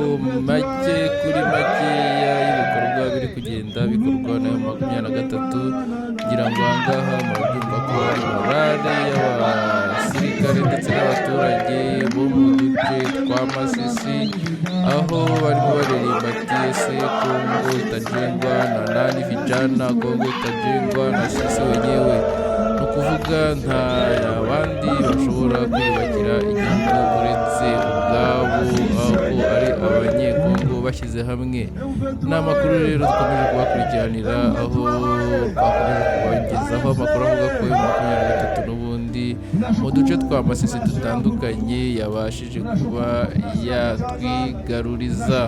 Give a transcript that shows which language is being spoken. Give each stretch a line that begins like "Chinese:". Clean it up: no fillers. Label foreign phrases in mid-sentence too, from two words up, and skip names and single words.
Kinyarwanda: make kuri makeya y'ibikorwa biri kugenda bikorwa na M23 kugira ngo ahangaha murabyumva ko ari morale y'abasirikare ndetse n'abaturage bo mu duce twa Masisi, aho barimo baririmba ati
Swahili: Kongo itajengwa na nani vijana, Kongo itajengwa na sisi wenyewe.
Kinyarwanda: Ni ukuvuga nta abandi bashobora kwiyubakira igihugu uretse ubwabo, aho ari abanyekongo bashyize hamwe. Ni amakuru rero dukomeje kubakurikiranira, aho twakomeje kubagezaho amakuru avuga ko M23 n'ubundi mu duce twa Masisi dutandukanye yabashije kuba yatwigaruriza.